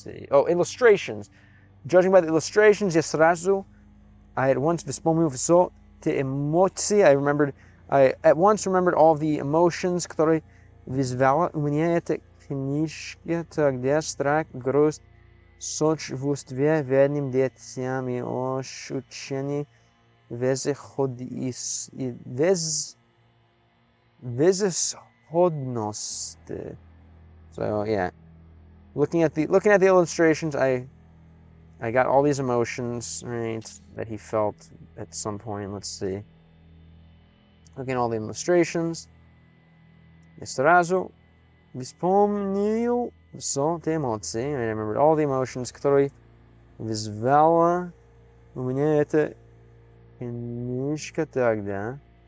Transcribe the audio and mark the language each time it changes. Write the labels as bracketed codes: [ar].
[en] Oh, illustrations. Judging by the illustrations, [ru] я сразу, [en] I at once [ru] вспомнил все те эмоции. [en] I at once remembered all the emotions, [ru] которые вызвала у меня эта книжка тогда: страх, грусть, сочувствие бедным детям и ощущение безысходности. [en] So yeah, looking at the illustrations, I got all these emotions, right, that he felt at some point. Let's see. Looking at all the illustrations, [ru] я сразу вспомнил все те эмоции. [en] I remembered all the emotions, [ru] которые вызвала у меня эта книжка тогда.